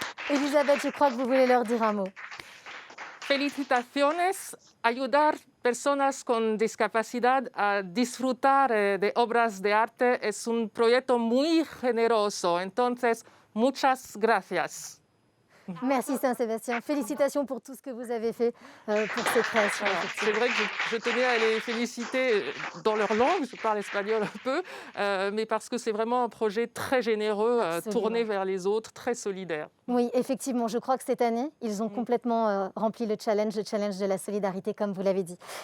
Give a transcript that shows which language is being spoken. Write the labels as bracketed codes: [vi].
[fr] Elisabeth, je crois que vous voulez leur dire un mot. [es] Felicitaciones. Ayudar personas con discapacidad a disfrutar de obras de arte es un proyecto muy generoso. Entonces, muchas gracias. [fr] Merci Saint-Sébastien. Félicitations pour tout ce que vous avez fait pour ces créations. C'est vrai que je tenais à les féliciter dans leur langue, je parle espagnol un peu, mais parce que c'est vraiment un projet très généreux, tourné vers les autres, très solidaire. Oui, effectivement, je crois que cette année, ils ont complètement rempli le challenge de la solidarité, comme vous l'avez dit.